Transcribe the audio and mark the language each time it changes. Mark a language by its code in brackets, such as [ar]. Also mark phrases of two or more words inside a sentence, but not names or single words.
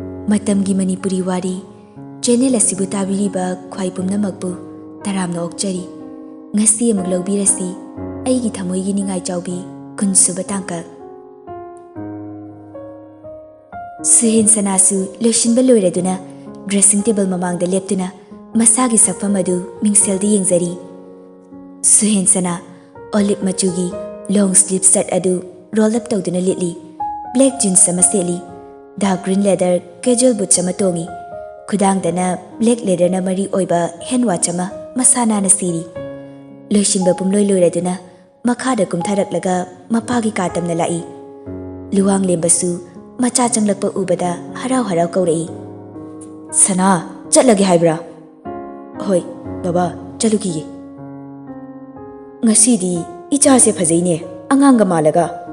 [mni] Matamgi Manipuri Wari channel asibu tabiriba khwai pumnamakpu taramna okchari ngasi amuk lobirasi Eigi Thamoigi Ningaichaobi kunsuba tangkak Suhin sanasu loishinba loiraduna dressing table mamangda leptuna masagi sakfam adu mingseldi yengzari Suhin sana olive machugi [en] long sleeve shirt [mni] adu roll up tawduna litli [en] black jeans [mni] sama seli [en] dark green leather casual boots [mni] sama tongi khudangdana [en] black leather [mni] na mari oiba [en] hand watch [mni] ama masana na siri loishinba pumloi loiraduna makhada kumtharaklaga mapagi katamna lai luwang lembasu macha changlakpa ubada harau harau kaurei sana chatlage haibra hoi baba chaluki ngasidi icha se phajaine anganga malaga